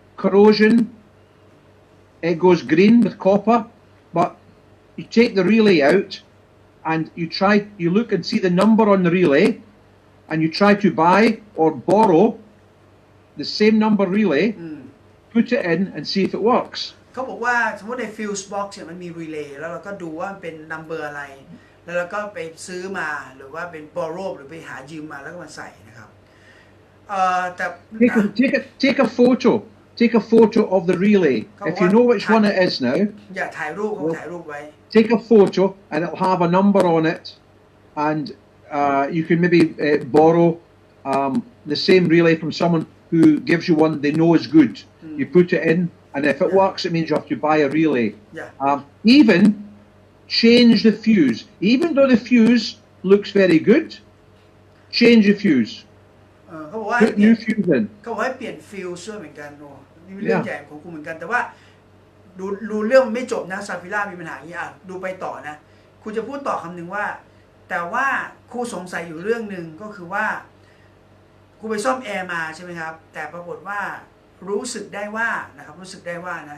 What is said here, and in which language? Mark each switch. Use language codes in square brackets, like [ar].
[en] Corrosion, it goes green with copper, but you take the relay out and you look and see the number on the relay, and you try to buy or borrow the same number relay, put it in and see if it works. [th] เขาบอกว่าสมมติใน fuse box เนี่ยมันมี relay แล้วเราก็ดูว่ามันเป็น number อะไรแล้วเราก็ไปซื้อมาหรือว่าเป็น borrow หรือไปหายืมมาแล้วก็มาใส่นะครับแต่ [en] take a photo. Take a photo of the relay. If you know which one it is now, [th] อย่าถ่ายรูปเขาถ่ายรูปไว้ [en] take a photo and it'll have a number on it, and you can maybe borrow the same relay from someone who gives you one they know is good. You put it in, and if it works, it means you have to buy a relay. Even change the fuse. Even though the fuse looks very good, change the fuse. [th] เขาบอกว่า [en] Put new fuse in. [th] เขาบอกให้เปลี่ยนฟิลซ์ด้วยเหมือนกันโอ้นี่เป็นเรื่องใหญ่ของกูเหมือนกันแต่ว่าดูเรื่องมันไม่จบนะซาฟิล่ามีปัญหาอย่างนี้ดูไปต่อนะครูจะพูดต่อคำหนึ่งว่าแต่ว่าครูสงสัยอยู่เรื่องหนึ่งก็คือว่าครูไปซ่อมแอร์มาใช่ไหมครับแต่ปรากฏว่ารู้สึกได้ว่านะครับรู้สึกได้ว่า